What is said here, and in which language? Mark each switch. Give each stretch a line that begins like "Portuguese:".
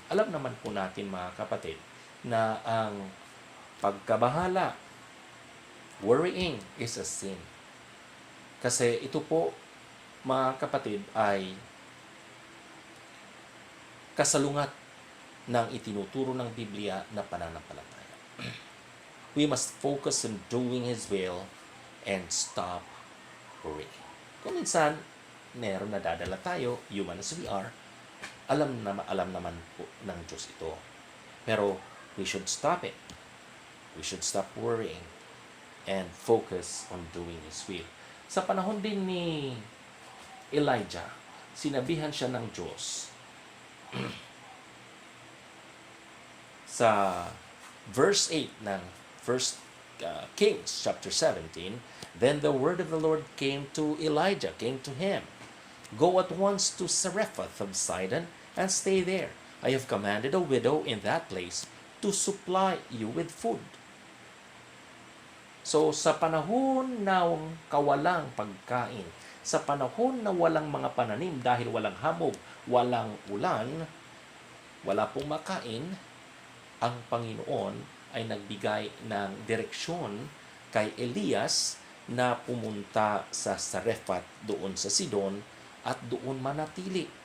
Filipino: Alam naman po natin, mga kapatid, na ang pagkabahala,
English: worrying is a sin.
Filipino: Kasi ito po, mga kapatid, ay kasalungat ng itinuturo ng Biblia na pananampalataya.
English: We must focus on doing His will and stop worrying.
Filipino: Kung minsan, meron na dadala tayo,
English: human as we are,
Filipino: alam naman po ng Diyos ito.
English: Pero we should stop it. We should stop worrying and focus on doing His will.
Filipino: Sa panahon din ni Elijah, sinabihan siya ng Diyos sa verse 8 ng 1 Kings chapter 17,
English: then the word of the Lord came to Elijah, came to him. Go at once to Zarephath of Sidon and stay there. I have commanded a widow in that place to supply you with food.
Filipino: So, sa panahon ng kawalang pagkain, sa panahon na walang mga pananim dahil walang hamog, walang ulan, wala pong makain, ang Panginoon ay nagbigay ng direksyon kay Elias na pumunta sa Zarephath doon sa Sidon at doon manatili.